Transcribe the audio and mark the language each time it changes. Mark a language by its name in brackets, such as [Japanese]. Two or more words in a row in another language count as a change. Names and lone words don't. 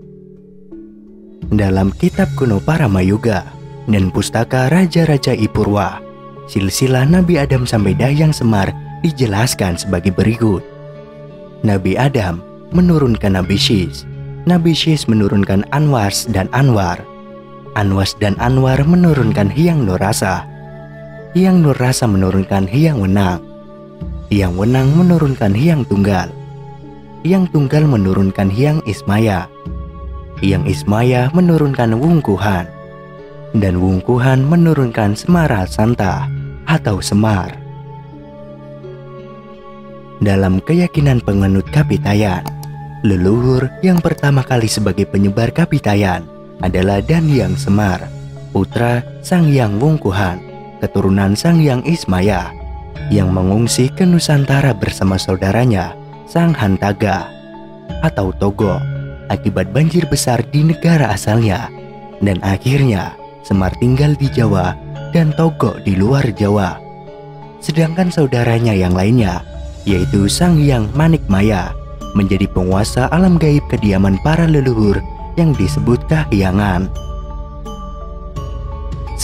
[Indonesian] Dalam kitab kuno Paramayuga dan pustaka Raja-Raja Ipurwa, silsilah Nabi Adam sampai Dahyang Semar dijelaskan sebagai berikut. Nabi Adam menurunkan Nabi Syis, Nabi Syis menurunkan Anwas dan Anwar, Anwas dan Anwar menurunkan Hyang Nurrasa, Hyang Nurrasa menurunkan Hyang Wenang, Hyang Wenang menurunkan Hyang Tunggal, Hyang Tunggal menurunkan Hyang Ismaya, Hyang Ismaya menurunkan Wungkuhan, dan Wungkuhan menurunkan Semara Santa atau Semar. Dalam keyakinan penganut Kapitayan, leluhur yang pertama kali sebagai penyebar Kapitayan adalah Dahyang Semar, putra Sang Hyang Wungkuhan, keturunan Sang Hyang Ismaya, yang mengungsi ke Nusantara bersama saudaranya Sang Hantaga atau Togo akibat banjir besar di negara asalnya, dan akhirnya Semar tinggal di Jawa dan Togo di luar Jawa. Sedangkan saudaranya yang lainnya, yaitu Sang Hyang Manikmaya, menjadi penguasa alam gaib kediaman para leluhur yang disebut Kahyangan.